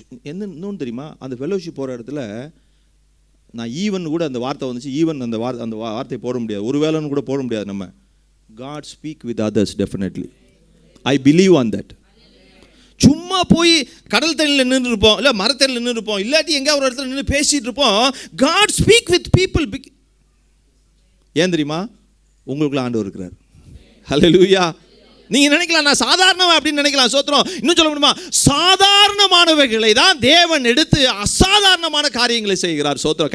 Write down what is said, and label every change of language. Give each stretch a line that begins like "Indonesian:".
Tamil: இன்னொன்று தெரியுமா, அந்த ஃபெல்லோஷிப் போகிற இடத்துல நான் ஈவன் கூட அந்த வார்த்தை வந்துச்சு, ஈவன் அந்த வார்த்தையை போட முடியாது, ஒரு வேலைன்னு கூட போட முடியாது.
English: நம்ம God speak with others definitely. I believe on that.
Tamil: சும்மா போய் கடல் தண்ணியில் நின்று இருப்போம், இல்லை மரத்தடியில் நின்று இருப்போம், இல்லாட்டி எங்கே ஒரு இடத்துல நின்று பேசிகிட்டு இருப்போம்.
English: God speak with people.
Tamil: ஏன் தெரியுமா? உங்களுக்குள்ள ஆண்டவர் இருக்கிறார். ஹல்லேலூயா. நீங்கள் நினைக்கலாம் நான் சாதாரணமாக அப்படின்னு நினைக்கலாம். சோத்திரம். இன்னும் சொல்ல முடியுமா? சாதாரணமானவைகளை தான் தேவன் எடுத்து அசாதாரணமான காரியங்களை செய்கிறார். சோத்திரம்.